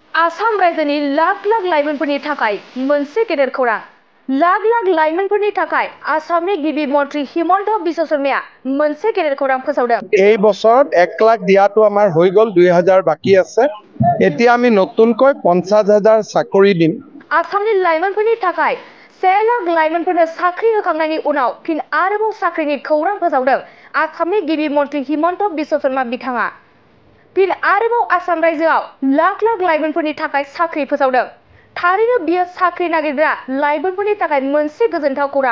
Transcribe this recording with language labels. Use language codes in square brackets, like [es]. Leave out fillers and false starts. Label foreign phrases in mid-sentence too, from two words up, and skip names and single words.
[brx] आसाम रायजोनि लाख लाख लाइमोनफोरनि थाखाय मोनसे गेदेर खौरां। लाख लाख लाइमोनफोरनि थाखाय आसामनि गिबि मन्त्री हिमन्त बिश्व शर्माया मोनसे गेदेर खौरां फोसावदों। [as] এই বছৰত 1 লাখ দিয়াটো আমাৰ হৈ গ'ল, 2000 বাকি আছে। এতিয়া আমি নতুনকৈ 50,000 চাকৰি দিম। [brx] आसामनि लाइमोनफोरनि थाखाय 1 लाख लाइमोनफोरनो साख्रि होखांनायनि उनाव फिन आरोबाव साख्रिनि खौरां फोसावदों आसामनि गिबि मन्त्री हिमन्त बिश्व शर्मा बिथाङा। फिन आरोबाव आसाम रायजोआव लाख लाख लाइमोनफोरनि थाखाय साख्रि फोसावदों। थारैनो बियो साख्रि नागिरग्रा लाइमोनफोरनि थाखाय मोनसे गोजोनथाव खौरां।